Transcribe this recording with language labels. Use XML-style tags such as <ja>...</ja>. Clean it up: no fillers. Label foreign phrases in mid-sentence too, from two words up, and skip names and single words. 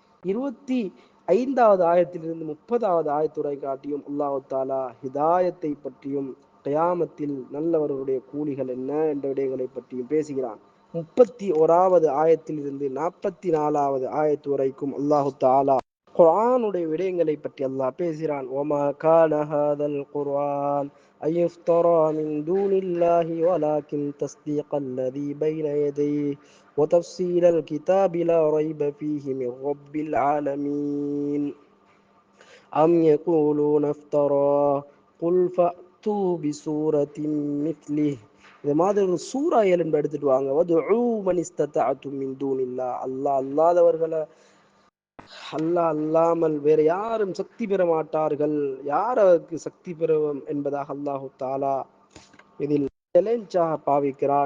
<ta>25வது ஆயத்திலிருந்து 30வது ஆயத்துரை காட்டியும்</ta> <ar>الله تعالى</ar> <ta>ஹிதாயத்தை பற்றியும் கியாமத்தில் நல்லவர்களுடைய கூலிகள் என்ன என்ற விடயங்களை பற்றியும் பேசுகிறான். 31வது ஆயத்தில் இருந்து 44வது ஆயத்து வரைக்கும்</ta> <ar>الله تعالى</ar> <ta>குர்ஆனுடைய விடயங்களை பற்றி அல்லாஹ் பேசுகிறான்.</ta> <ar>وما كان هذا القرآن أن يفترى من دون الله ولكن تصديق الذي بين يديه وتفصيل الكتاب لا ريب فيه من رب العالمين أم يقولون افترى قل فأتوا بسورة مثله.</ar> <ta>இது மாதிரி ஒரு சூறா என்பது எடுத்துட்டு வாங்க.</ta> <ar>وادعوا من استطعتم من دون الله,</ar> <ta>அல்லாஹ் அல்லாதவர்களை அல்லாஹ் அல்லாமல் வேற யாரும் சக்தி பெற மாட்டார்கள், யார் அதற்கு சக்தி பெறுவோம் என்பதாக</ta> <ar>الله تعالى</ar> <ta>இதில் சேலஞ்சாக பாவிக்கிறான்.</ta>